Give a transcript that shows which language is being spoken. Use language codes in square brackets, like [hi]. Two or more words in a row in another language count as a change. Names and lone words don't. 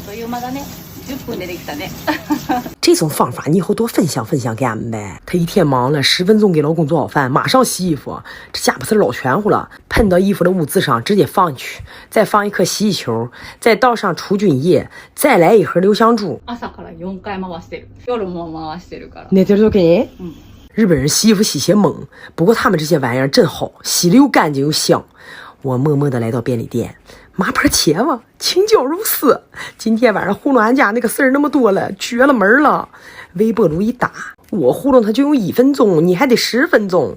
[zh] 这种方法你以后多分享给俺们呗。她一天忙了10分钟给老公做好饭，马上洗衣服，这家不是老全乎了。喷到衣服的污渍上直接放进去，再放一颗洗衣球，再倒上除菌液，再来一盒留香珠。 [ja] 朝から4回回してる。夜も回してるから。寝てる時？ [zh] 日本人洗衣服洗些猛，不过他们这些玩意儿真好，洗的又干净又香。我默默地来到便利店，麻婆茄子，青椒肉丝。今天晚上糊弄俺家那个事儿那么多了，绝了门了。微波炉一打，我糊弄他就用1分钟，你还得10分钟。